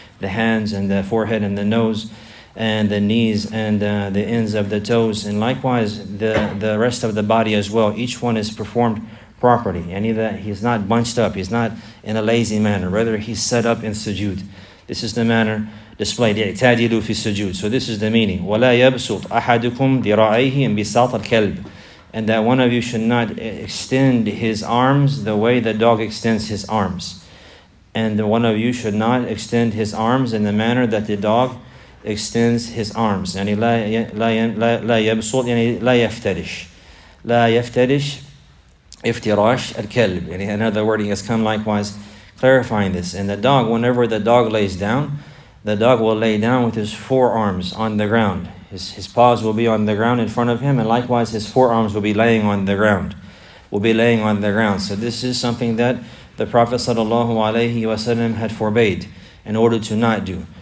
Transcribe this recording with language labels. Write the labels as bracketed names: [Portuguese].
[English] The hands and the forehead and the nose and the knees and the ends of the toes, and likewise the rest of the body as well. Each one is performed properly, and he's not bunched up, he's not in a lazy manner. Rather, he's set up in sujood. This is the manner displayed. [Arabic] اعتدلوا في السجود. [English] So this is the meaning. [Arabic] ولا يبسط أحدكم ذراعيه انبساط الكلب. [English] And that one of you should not extend his arms the way the dog extends his arms. And one of you should not extend his arms in the manner that the dog extends his arms. [Arabic] يعني لا يبسط يعني لا يفترش. لا يفترش افتراش الكلب. يعني [English] another wording has come likewise clarifying this. And the dog, whenever the dog lays down, the dog will lay down with his forearms on the ground. His paws will be on the ground in front of him, and likewise his forearms will be laying on the ground. So this is something that the Prophet ﷺ had forbade in order to not do.